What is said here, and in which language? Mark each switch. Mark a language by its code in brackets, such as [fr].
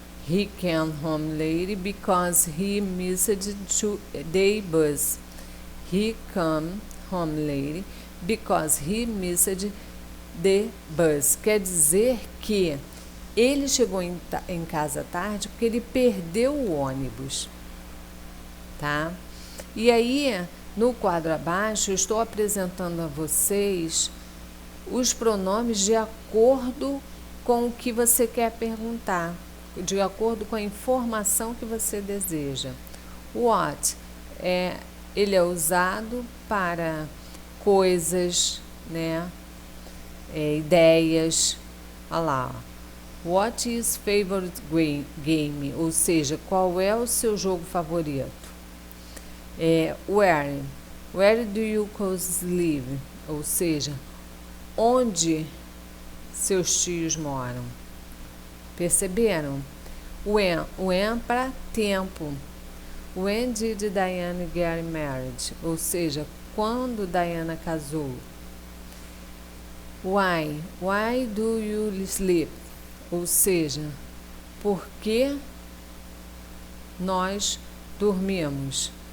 [en] He came home late because he missed the bus. He came home late because he missed the bus. [pt] Quer dizer que ele chegou em casa tarde porque ele perdeu o ônibus, tá? E aí, no quadro abaixo, eu estou apresentando a vocês os pronomes de acordo com o que você quer perguntar, de acordo com a informação que você deseja. What ele é usado para coisas, né? Ideias. Olha lá. [en] What is favorite game? [pt] Ou seja, qual é o seu jogo favorito? [en] Where do you cousins live? [pt] Ou seja, onde seus tios moram? Perceberam? [en] When [pt] para tempo. [en] When did Diana get married? [pt] Ou seja, quando Diana casou? [en] Why do you sleep? [pt] Ou seja, por que nós dormimos?